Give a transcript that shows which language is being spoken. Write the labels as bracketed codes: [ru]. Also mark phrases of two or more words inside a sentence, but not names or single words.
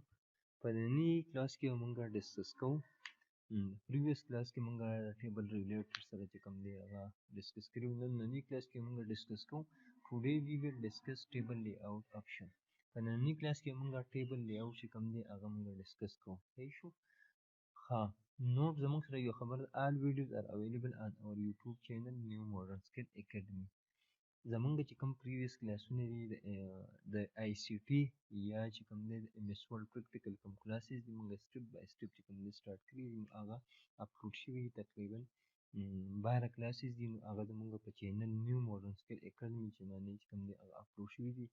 [ps] په ننني کلاس کې موږ ډسکس کوو. پریویس کلاس کې موږ [en] table related [ps] سره چې کوم دی هغه ډسکس کړي وو. ننني کلاس کې موږ ډسکس کوو. [en] today we will discuss table layout option. [ps] په ننني کلاس کې موږ [en] table layout [ps] چې کوم دی هغه موږ ډسکس کوو. صحیح شو؟ ها نوٹ زموږ سره یو خبر [en] all videos are available on our YouTube channel New Modern Skill Academy. [ps] زمونږ چې کوم پریویس کلاسونه دي د آی سی ټي یا چې کوم دی د ایم ایس ورډ پریکټیکل کوم کلاسز دي، موږ [en] step by step [ps] چې کوم دی سټارټ کړي دي، هغه اپلوډ شوي دي. تقریبا 12 کلاسز دي، نو هغه زمونږ په چینل نیو ماډرن سکل اکیډمي چې باندې چې کوم دی هغه اپلوډ شوي دي.